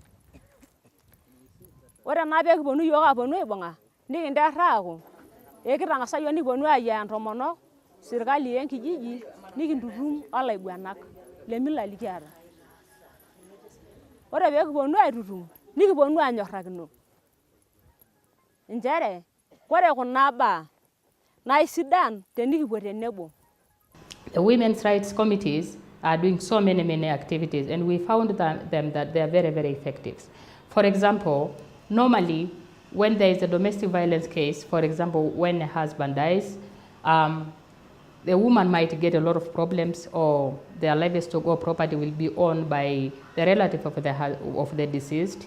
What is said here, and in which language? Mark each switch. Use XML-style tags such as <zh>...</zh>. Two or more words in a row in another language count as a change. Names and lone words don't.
<mas>Ore naa pee kiponu iyiook aaponu aibung'a, nikinterr aaku ekitang'asa iyiook nikiponu aayiaya intomonok, sirkali enkijiji, nikintutum olaiguanak le mila likiata. Ore pee kiponu aitutum, nikiponu aanyorrakino nchere ore kuna baa naa sidan tenikipuo tenebo.</mas> <en>The women's rights committees are doing so many activities, and we found that they are very effective. For example, normally when there is a domestic violence case, for example, when a husband dies, the woman might get a lot of problems, or their livestock or property will be owned by the relative of the deceased.</en>